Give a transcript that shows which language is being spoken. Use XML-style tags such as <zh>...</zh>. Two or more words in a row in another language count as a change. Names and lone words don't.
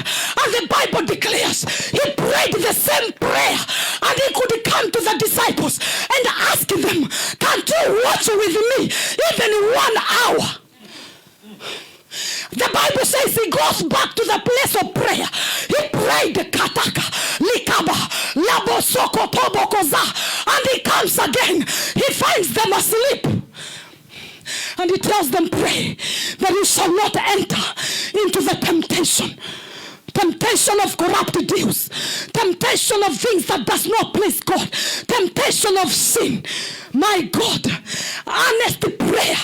<en>And the Bible declares he prayed the same prayer, and he could come to the disciples and ask them, can't you watch with me even 1 hour? The Bible says he goes back to the place of prayer. He prayed kataka, likaba, labo soko tobokoza, and he comes again. He finds them asleep. And he tells them, pray that you shall not enter into the temptation. Temptation of corrupt deals. Temptation of things that does not please God. Temptation of sin. My God. Earnest prayer.</en>